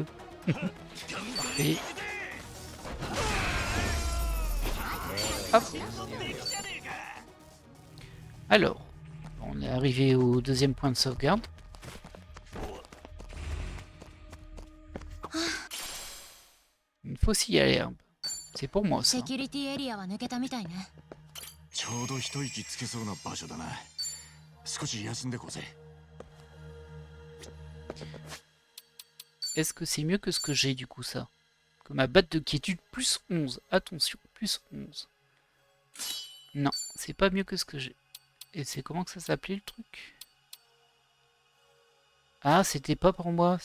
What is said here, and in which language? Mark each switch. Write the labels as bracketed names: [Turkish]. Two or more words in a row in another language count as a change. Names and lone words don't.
[French] Parfait. Hop. Alors, on est arrivé au deuxième point de sauvegarde. Une faucille à l'herbe. C'est pour moi ça. [Japanese] セキュリティエリアは抜けたみたいねちょうど一息つけそうな場所だな。少し休んでこうぜ。 [French] Est-ce que c'est mieux que ce que j'ai du coup ça? Que ma batte de quiétude plus 11. Attention, plus 11. Non, c'est pas mieux que ce que j'ai. Et c'est comment que ça s'appelait le truc? Ah, c'était pas pour moi.